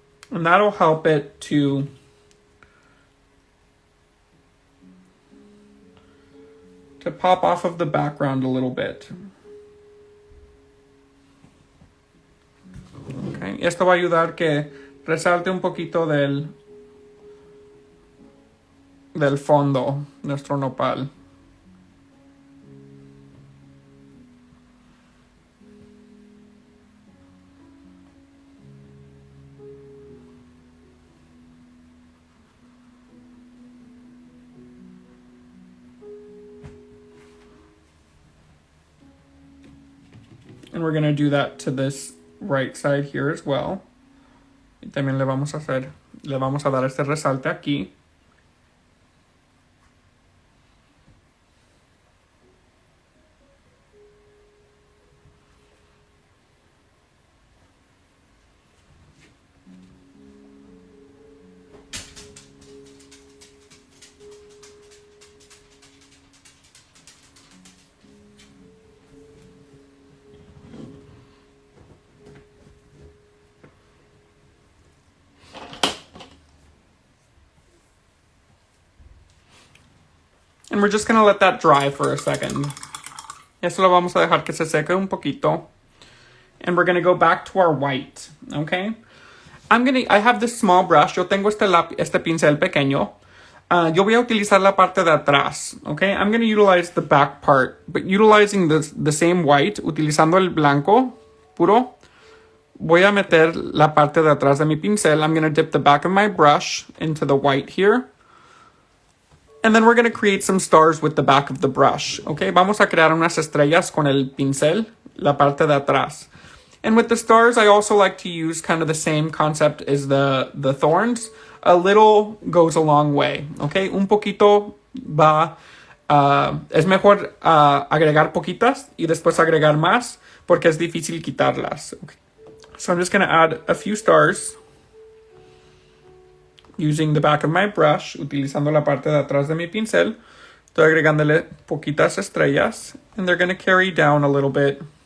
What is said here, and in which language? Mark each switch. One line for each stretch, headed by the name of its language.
English: And that'll help it to pop off of the background a little bit. Okay.
Spanish: Esto va a ayudar que resalte un poquito del fondo, nuestro nopal.
English: And we're going to do that to this right side here as well.
Spanish: Y también le vamos a dar este resalte aquí.
English: And we're just going to let that dry for a second.
Spanish: Eso lo vamos a dejar que se seque un poquito.
English: And we're going to go back to our white, okay? I have this small brush.
Spanish: Yo tengo este pincel pequeño. Yo voy a utilizar la parte de atrás, okay?
English: I'm going to utilize the back part, but utilizing the same white,
Spanish: utilizando el blanco puro, voy a meter la parte de atrás de mi pincel.
English: I'm going to dip the back of my brush into the white here. And then we're going to create some stars with the back of the brush, okay?
Spanish: Vamos a crear unas estrellas con el pincel, la parte de atrás.
English: And with the stars, I also like to use kind of the same concept as the thorns. A little goes a long way, okay?
Spanish: Un poquito va... es mejor agregar poquitas y después agregar más porque es difícil quitarlas. Okay.
English: So I'm just going to add a few stars using the back of my brush,
Spanish: utilizando la parte de atrás de mi pincel. Estoy agregándole poquitas estrellas.
English: And they're going to carry down a little bit.